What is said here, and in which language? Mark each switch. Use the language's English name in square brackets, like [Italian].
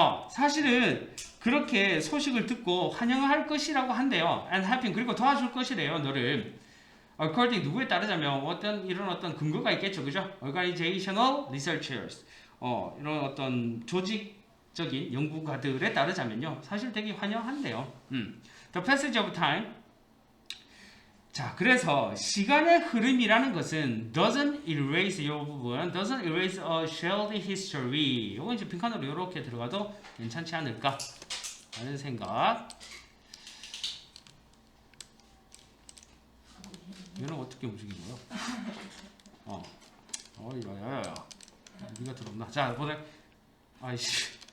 [Korean] 사실은 그렇게 소식을 듣고 환영할 것이라고 한대요. [English] and helping [Korean] 그리고 도와줄 것이래요. 너를 according 누구에 따르자면 이런 어떤 근거가 있겠죠, 그죠? organizational researchers 이런 어떤 조직적인 연구가들에 따르자면요, 사실 되게 환영한대요. [English] The passage of time [Korean] 자, 그래서 시간의 흐름이라는 것은 [English] doesn't erase [Korean] 이 부분, [English] doesn't erase a shared history. [Korean] 이거 이제 빈칸으로 이렇게 들어가도 괜찮지 않을까 하는 생각. 얘는 어떻게 움직인 거야? 야야야. 네가 들었나? 자, 보자. 아이씨.